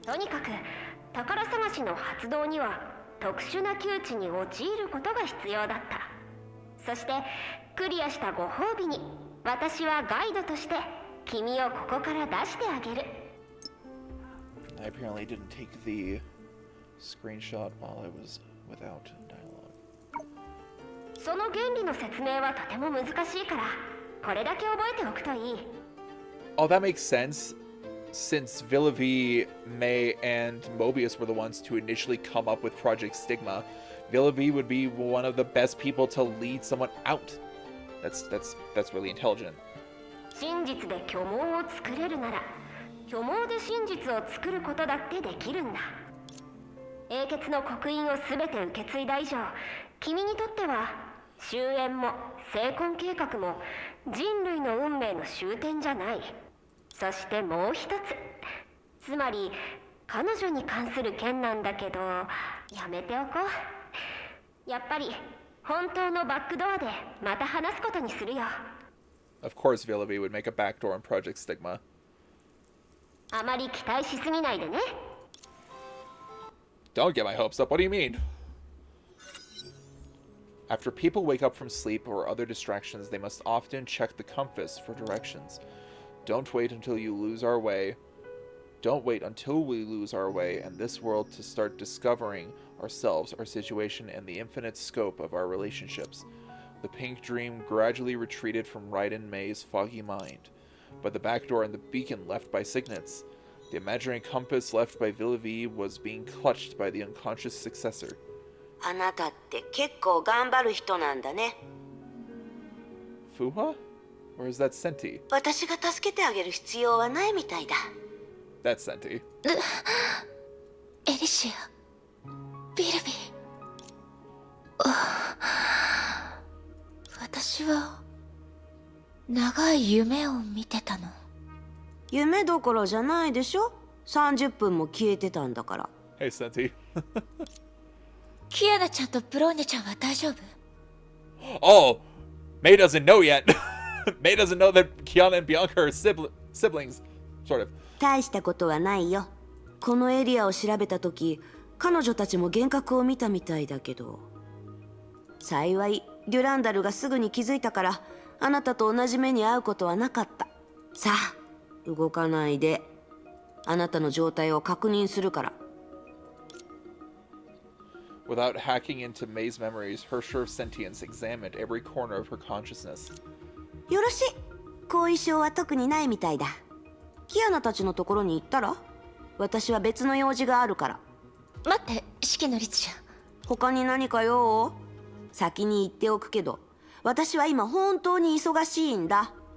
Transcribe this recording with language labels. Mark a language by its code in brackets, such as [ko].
[ja] とにかく宝探しの発動には特殊な窮地に陥ることが必要だった。そしてクリアしたご褒美に私はガイドとして君をここから出してあげる。 [en] I apparently didn't take the screenshot while I was without dialogue. [ja] その原理の説明はとても難しいからこれだけ覚えておくといい。 [en] Oh, that makes sense. Since Villavi, May, and Mobius were the ones to initially come up with Project Stigma, Villavi would be one of the best people to lead someone out. That's really intelligent. [ja] 真実で虚妄を作れるなら虚妄で真実を作ることだってできるんだ。英傑の刻印を全て受け継いだ以上、君にとっては終焉も成婚計画も人類の運命の終点じゃない。そしてもう一つ、つまり彼女に関する件なんだけどやめておこう。やっぱり本当のバックドアでまた話すことにするよ。 [en] Of course, Villavi would make a backdoor in Project Stigma. [ja] あまり期待しすぎないでね。 [en] Don't get my hopes up. What do you mean? After people wake up from sleep or other distractions, they must often check the compass for directions. Don't wait until you lose our way. Don't wait until we lose our way and this world to start discovering ourselves, our situation, and the infinite scope of our relationships. The pink dream gradually retreated from Raiden May's foggy mind, but the back door and the beacon left by Signets, the imaginary compass left by Villavi was being clutched by the unconscious successor. [ja] あなたって結構頑張る人なんだね。 [en] Fuha? Or is that Senti? [ja] 私が助けてあげる必要はないみたいだ。 [en] That's Senti. [ja] エリシア、ビルビー。私は長い夢を見てたの。夢どころじゃないでしょ。30分も消えてたんだから。 [en] Hey, Senti. [ja] キアナちゃんとブローニャちゃんは大丈夫？ [en] Oh! May doesn't know yet. May doesn't know that Kiana and Bianca are siblings, sort of. [ja] 大したことはないよ。このエリアを調べた時、彼女たちも幻覚を見たみたいだけど。幸い、デュランダルがすぐに気づいたから、あなたと同じ目に遭うことはなかった。さあ、動かないで。あなたの状態を確認するから。 [en] Without hacking into May's memories, her sure of sentience examined every corner of her consciousness. [ja] よろしい。後遺症は特にないみたいだ。キアナたちのところに行ったら？私は別の用事があるから。待って、式の律者。他に何か用？先に言っておくけど、私は今本当に忙しいんだ。